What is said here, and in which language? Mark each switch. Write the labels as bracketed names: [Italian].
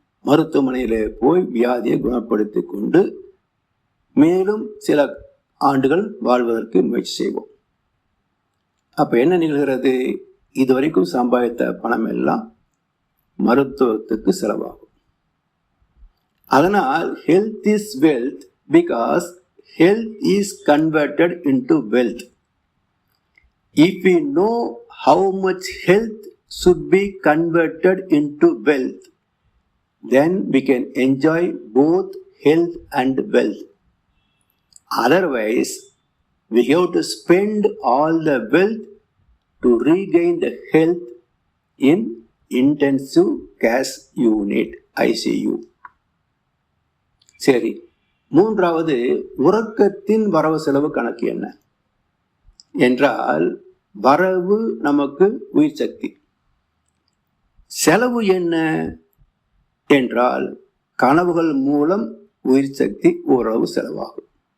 [Tamil] மருத்துவமனையில போய் வியாதியை குணப்படுத்தி கொண்டு மேலும் சில ஆண்டுகள் வாழ்வதற்கு முயற்சி செய்வோம். அப்ப என்ன நிகழ்கிறது? இதுவரைக்கும் சம்பாதித்த பணம் எல்லாம் மருத்துவத்துக்கு செலவாகும். [English] அதனால் health is wealth because health is converted into wealth. If we know how much health should be converted into wealth, then we can enjoy both health and wealth. Otherwise, we have to spend all the wealth to regain the health in intensive care unit ICU. [Tamil] சரி, மூன்றாவது உறக்கத்தின் வரவு செலவு கணக்கு என்ன என்றால், வரவு நமக்கு உயிர் சக்தி, செலவு என்ன என்றால் கனவுகள் மூலம் உயிர் சக்தி ஓரளவு செலவாகும்.